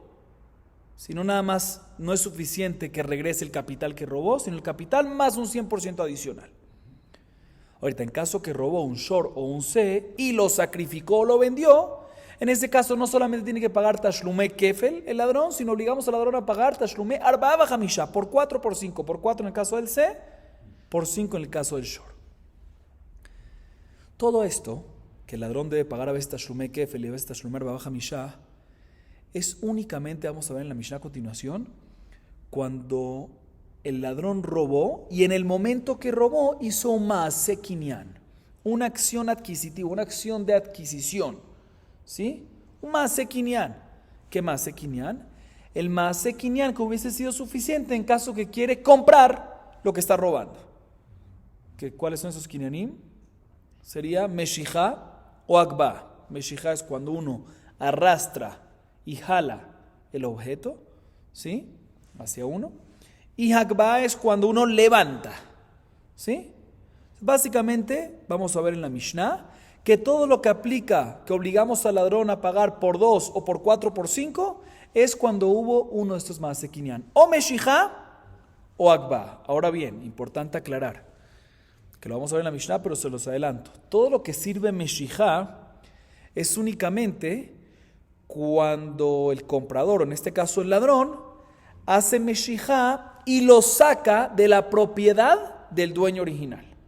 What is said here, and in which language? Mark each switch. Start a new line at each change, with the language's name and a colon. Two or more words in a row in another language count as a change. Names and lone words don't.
Spanish: Si no, nada más no es suficiente que regrese el capital que robó, sino el capital más un 100% adicional. Ahorita, en caso que robó un shor o un se y lo sacrificó o lo vendió, en ese caso no solamente tiene que pagar
Hebrew: תשלומי כפל
Spanish: el ladrón, sino obligamos al ladrón a pagar
Hebrew: תשלומי ארבעה וחמשה,
Spanish: por 4 por 5, por 4 en el caso del se, por 5 en el caso del shor. Todo esto, que el ladrón debe pagar a veces
Hebrew: תשלומי כפל
Spanish: y a veces
Hebrew: תשלומי ארבעה וחמשה,
Spanish: es únicamente, vamos a ver en la Mishnah a continuación, cuando el ladrón robó y en el momento que robó hizo un
Hebrew: מעשה קנין,
Spanish: una acción adquisitiva, una acción de adquisición, ¿sí? Un
Hebrew: מעשה קנין.
Spanish: ¿Qué
Hebrew: מעשה קנין?
Spanish: El
Hebrew: מעשה קנין
Spanish: que hubiese sido suficiente en caso que quiere comprar lo que está robando. ¿Cuáles son esos kinyanim? Sería meshijá o akba. Meshijá es cuando uno arrastra y jala el objeto, ¿sí? Hacia uno. Y hakba es cuando uno levanta, ¿sí? Básicamente, vamos a ver en la Mishnah, que todo lo que aplica, que obligamos al ladrón a pagar por 2 o por 4 por 5, es cuando hubo uno de estos
Hebrew: מעשה קנין,
Spanish: o meshijá o hakba. Ahora bien, importante aclarar, que lo vamos a ver en la Mishnah, pero se los adelanto. Todo lo que sirve meshijá es únicamente cuando el comprador, en este caso el ladrón, hace meshijá y lo saca de la propiedad del dueño original.